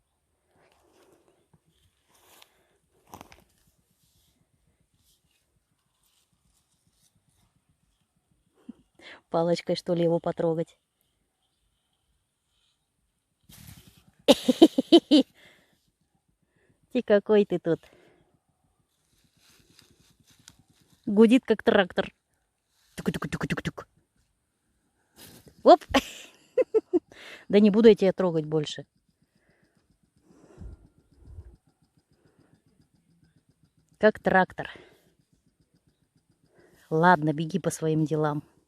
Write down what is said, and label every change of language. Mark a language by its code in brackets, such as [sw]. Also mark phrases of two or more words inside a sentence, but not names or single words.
[ru] Палочкой, что ли, его потрогать? И какой ты тут. Гудит, как трактор. Тук-тук-тук-тук-тук. Оп! Да не буду я тебя трогать больше. Как трактор. Ладно, беги по своим делам.